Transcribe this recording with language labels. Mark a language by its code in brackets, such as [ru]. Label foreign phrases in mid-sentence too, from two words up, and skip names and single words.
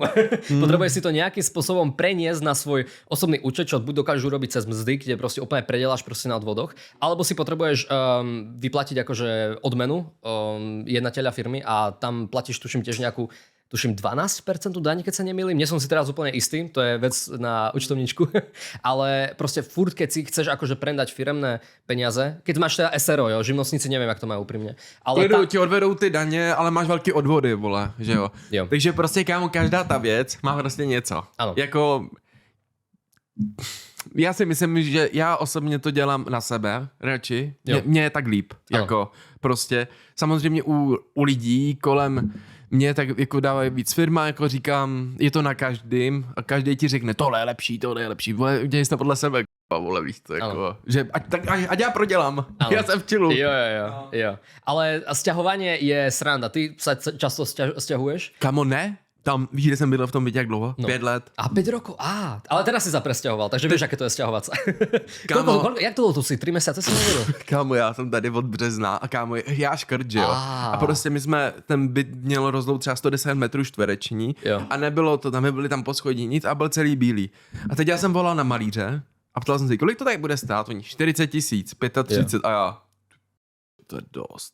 [sk] Potrebuješ si to nejakým spôsobom preniesť na svoj osobný účet, čo buď dokážu robiť cez mzdy, kde proste úplne predeláš proste na odvodoch, alebo si potrebuješ vyplatiť akože odmenu jednateľa firmy a tam platíš tuším tiež nejakú 12% daň, keď sa nemýlim. Nie som si teraz úplne istý, to je vec na účtovničku. Ale proste furt, keď si chceš akože prendať firemné peniaze, keď máš teda SRO, jo, živnostníci neviem, jak to majú úprimne. Ale [cs] Ti odvedou ty daně, ale máš velký odvody, vole, že jo? Jo. Takže prostě, kámo, každá ta věc má prostě něco. Ano. Jako... Já si myslím, že já osobně to dělám na sebe, radši. Mně je tak líp. Ano. Jako prostě, samozřejmě u lidí kolem mě tak jako dávají víc firma, jako říkám, je to na každým a každý ti řekne, tohle je lepší, vole, dělej to podle sebe, vole, víš to, jako, že ať já prodělám, Ano. já jsem v čilu. Jo. [sk] Ale sťahovanie je sranda. Ty sa často sťahuješ? [cs] Kamo, ne? Tam, víš, kde jsem bydlel v tom bytě jak dlouho? No. 5 let. [sk] A 5 rokov? Ale teraz si sa presťahoval, takže vieš, aké to je sťahovať sa. Kámo. Jak to tu si? 3 mesiace si nevedel? [cs] Kámo, já jsem tady od března a kámo, já škrt, že jo. A prostě my jsme, ten byt měl rozlout třeba 110 metrů čtvereční Jo. a nebylo to, tam byly tam poschodí nic a byl celý bílý. A teď já jsem volal na malíře a ptal jsem si, kolik to tady bude stát? Oni 40 000, 35 a já, to je dost.